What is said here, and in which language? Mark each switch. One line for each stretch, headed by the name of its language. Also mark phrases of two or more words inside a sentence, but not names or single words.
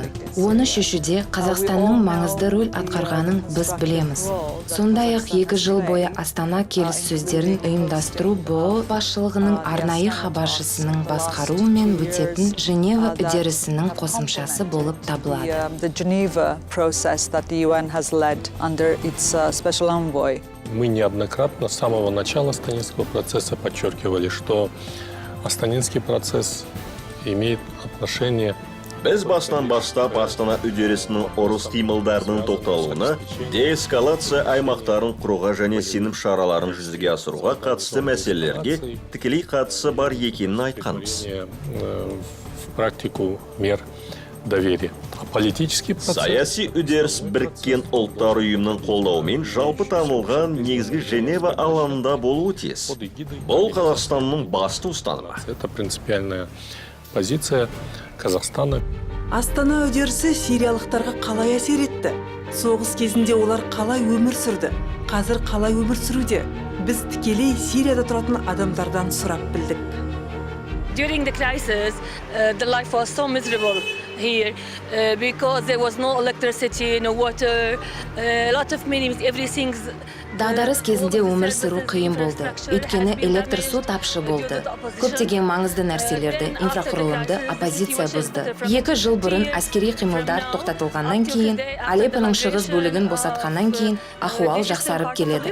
Kazakh: Оны шешуде Қазақстанның маңызды рөл атқарғанын біз білеміз. Сондай-ақ 2 жыл бойы Астана келіссөздерін ұйымдастыру БО басшылығының арнайы хабаршысының басқаруымен өтетін Женева үдерісінің қосымшасы болып табылады.
Russian: Мы неоднократно с самого начала Астанинского процесса подчеркивали, что Астанинский процесс имеет отношение.
Kazakh: Біз бастан бастап Астана үдерісінің ұрыс қимылдарының тоқталуына, деэскалация аймақтарын құруға және сенім шараларын жүзеге асыруға қатысты мәселелерге тікелей қатысы бар екенін айтқанбыз.
Russian: В практику мер доверия.
Kazakh: Саяси үдеріс біріккен ұлттар ұйымының қолдауымен жалпы танылған негізгі Женева алаңында болуы тиіс. Бұл Қазақстанның басты ұстанымы.
Russian: Это принципиальная позиция Казахстана.
Kazakh: Астана үдерісі сириялықтарға қалай әсер етті? Соғыс кезінде олар қалай өмір сүрді? Қазір қалай өмір сүруде? Біз тікелей Сирияда тұратын адамдардан сұрап білдік.
English: During the crisis, the life was so miserable here because there was no electricity, no water, a lot of many everything's.
Kazakh: Дағдарыс кезінде өмір сүру қиын болды. Өйткені электр су тапшы болды. Көптеген маңызды нәрселерді, инфрақұрылымды оппозиция бұзды. 2 жыл бұрын әскери қимылдар тоқтатылғаннан кейін, Алеппоның шығыс бөлігін босатқаннан кейін, ахуал жақсарып келеді.